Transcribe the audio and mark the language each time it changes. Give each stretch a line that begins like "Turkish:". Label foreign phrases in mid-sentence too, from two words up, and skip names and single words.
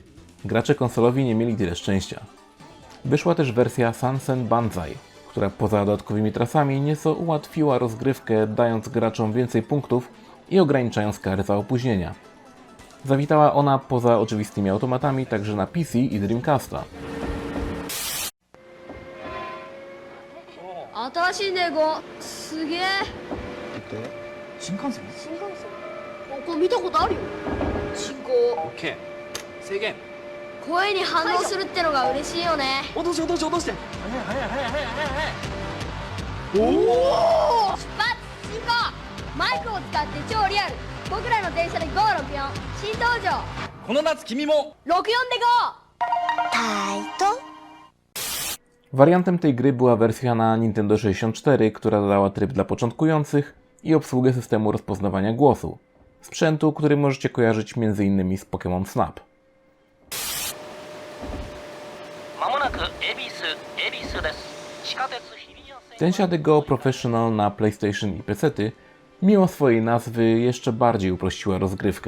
Polish: Gracze konsolowi nie mieli tyle szczęścia. Wyszła też wersja Sansen Banzai, która poza dodatkowymi trasami nieco ułatwiła rozgrywkę, dając graczom więcej punktów i ograniczając kary za opóźnienia. Zawitała ona poza oczywistymi automatami także na PC i Dreamcasta.
Japanese: 新しいネゴすげえ新幹線新幹線これ見たことあるよ進行 OK 制限声に反応するってのが嬉しいよね落として落として落として早い早い早い早い早い出発進行マイクを使って超リアル僕らの電車で GO64 新登場この夏君も 64で GO タイト。
Polish: Wariantem tej gry była wersja na Nintendo 64, która dodała tryb dla początkujących i obsługę systemu rozpoznawania głosu. Sprzętu, który możecie kojarzyć m.in. z Pokémon Snap. Densha de Go Professional na PlayStation i PC-ty, mimo swojej nazwy, jeszcze bardziej uprościła rozgrywkę.